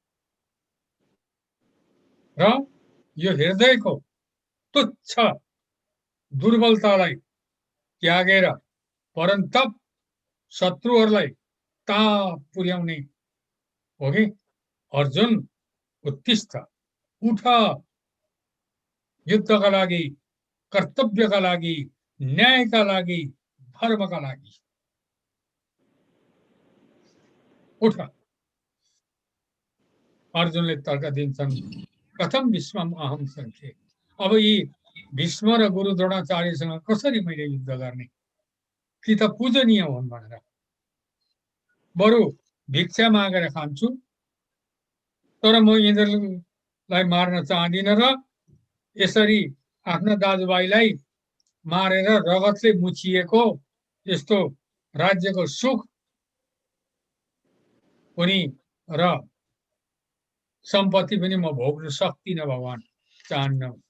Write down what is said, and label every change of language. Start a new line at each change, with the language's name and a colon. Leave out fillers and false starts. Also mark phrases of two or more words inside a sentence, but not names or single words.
Nepali: र यो हृदयको तुच्छ दुर्बलतालाई त्यागेर परन्तप शत्रुहरूलाई ताप पुर्याउने हो कि अर्जुन उत्तिष्ठ, उठ, युद्धका लागि, कर्तव्यका लागि, न्यायका लागि, धर्मका लागि उठ। अर्जुनले तर्क दिन्छन्
Sanskrit: कथम भीष्मम अहम सङ्ख्ये।
Nepali: अब यी भीष्म र गुरु द्रोणाचार्यसँग कसरी मैले युद्ध गर्ने? कि त पूजनीय हुन् भनेर बरु भिक्षा मागेर खान्छु, तर म यिनीहरूलाई मार्न चाहदिनँ र यसरी आफ्ना दाजुभाइलाई मारेर रगतले मुछिएको यस्तो राज्यको सुख पनि र सम्पत्ति पनि म भोग्न सक्दिनँ भगवान, चाहन्न।